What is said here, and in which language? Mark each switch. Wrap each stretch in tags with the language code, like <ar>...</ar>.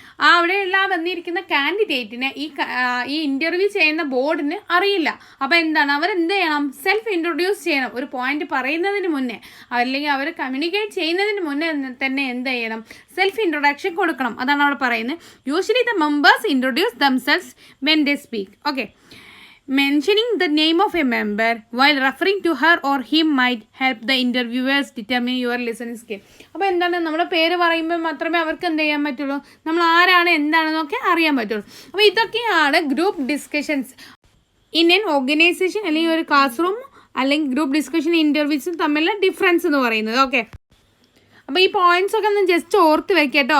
<ml>അവിടെയുള്ള വന്നിരിക്കുന്ന കാൻഡിഡേറ്റിന് ഈ ഇൻ്റർവ്യൂ ചെയ്യുന്ന ബോർഡിന് അറിയില്ല. അപ്പോൾ എന്താണ്, അവരെന്ത് ചെയ്യണം, സെൽഫ് ഇൻട്രൊഡ്യൂസ് ചെയ്യണം. ഒരു പോയിന്റ് പറയുന്നതിന് മുന്നേ അല്ലെങ്കിൽ അവർ കമ്മ്യൂണിക്കേറ്റ് ചെയ്യുന്നതിന് മുന്നേ തന്നെ എന്ത് ചെയ്യണം, സെൽഫ് ഇൻട്രൊഡക്ഷൻ കൊടുക്കണം. അതാണ് അവിടെ പറയുന്നത്.</ml> <en>Usually the members introduce themselves when they speak. Okay, mentioning the name of a member while referring to her or him might help the interviewers determine your listening skill.</en> <ml>അപ്പോൾ എന്താണ്, നമ്മുടെ പേര് പറയുമ്പോൾ മാത്രമേ അവർക്ക് എന്ത് ചെയ്യാൻ പറ്റുള്ളൂ, നമ്മൾ ആരാണ് എന്താണെന്നൊക്കെ അറിയാൻ പറ്റുള്ളൂ. അപ്പോൾ ഇതൊക്കെയാണ് group discussions in N organisation അല്ലെങ്കിൽ ഒരു ക്ലാസ് റൂം അല്ലെങ്കിൽ ഗ്രൂപ്പ് ഡിസ്കഷൻ ഇൻ്റർവ്യൂസും തമ്മിലുള്ള ഡിഫറൻസ് എന്ന് പറയുന്നത്. ഓക്കെ, അപ്പോൾ ഈ പോയിന്റ്സ് ഒക്കെ ഒന്ന് ജസ്റ്റ് ഓർത്ത് വെക്കട്ടോ.</ml>